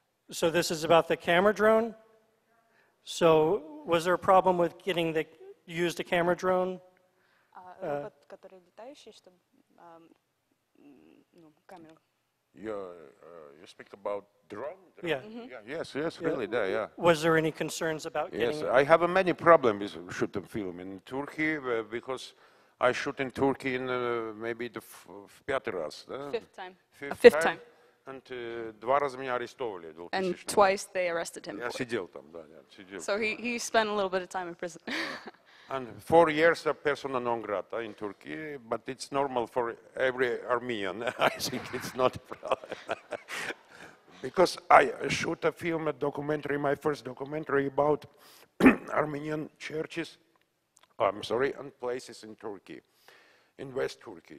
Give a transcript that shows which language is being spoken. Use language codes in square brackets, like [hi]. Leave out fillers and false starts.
[en] So this is about the camera drone. So was there a problem with getting used a camera drone? [ru] Робот, который летающий, чтобы камеру. [en] You speak about drone? Yeah. Yes, really, yeah. Was there any concerns about getting Yes, it? I have many problems with shooting film in Turkey because I shoot in Turkey in maybe the пятый раз, да? Fifth time. [ru] And два раза меня арестовали. [en] And twice they arrested him. [ru] Я сидел там, да, сидел. [en] So he spent a little bit of time in prison. And 4 years of persona non grata in Turkey, but it's normal for every Armenian. I think it's not a problem. Because I shoot a film, a documentary, my first documentary about Armenian churches, and places in Turkey, in West Turkey.